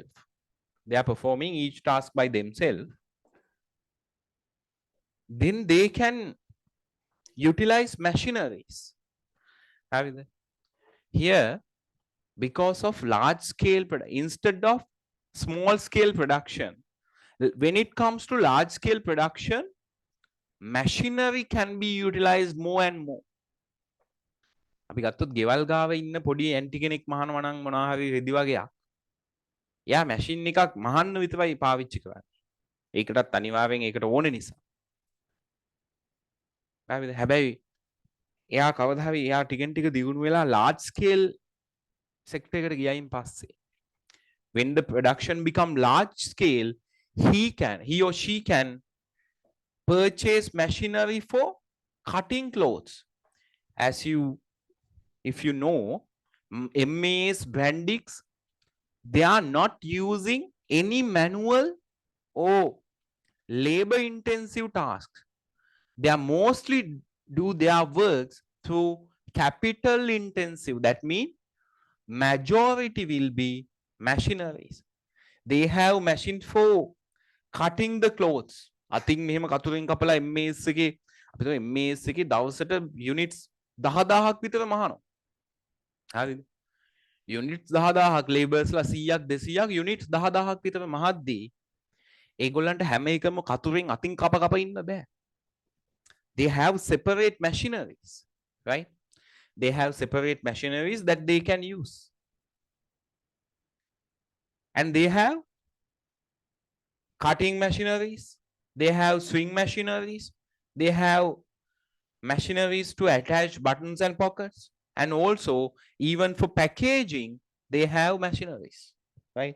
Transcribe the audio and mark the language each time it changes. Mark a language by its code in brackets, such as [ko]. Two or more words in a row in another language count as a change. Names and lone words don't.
[en] They are performing each task by themselves. Then they can utilize machineries. Here, because of large scale instead of small scale production, when it comes to large scale production, machinery can be utilized more and more. [si] අපි ගත්තොත් ගෙවල් ගාව ඉන්න පොඩි ඇන්ටි කෙනෙක් මහනවා නම් මොනවා හරි රෙදි වගේක්. එයා මැෂින් එකක් මහන්න විතරයි පාවිච්චි කරන්නේ. ඒකටත් අනිවාර්යෙන් ඒකට ඕනේ නිසා. හරිද? හැබැයි එයා කවදා හරි එයා ටිකෙන් ටික දියුණු වෙලා [en] large scale sector [si] එකට ගියයින් පස්සේ, [en] when the production become large scale, he or she can purchase machinery for cutting clothes. If you know, MAS Brandix, they are not using any manual or labor intensive tasks. They are mostly do their works through capital intensive. That means majority will be machineries. They have machines for cutting the clothes. I think [si] මෙහෙම කතුරෙන් කපලා MAS එකේ අපිට MAS එකේ දවසට units 10000ක් විතර මහනවා. හරිද? units 10000ක් laborsලා 100ක් 200ක් units 10000ක් විතර මහද්දී ඒගොල්ලන්ට හැම එකම කතුරෙන් අතින් කප කප ඉන්න බෑ. [en] They have separate machineries, right? They have separate machineries that they can use. And they have cutting machineries, they have swing machineries, they have machineries to attach buttons and pockets, and also even for packaging they have machineries, right?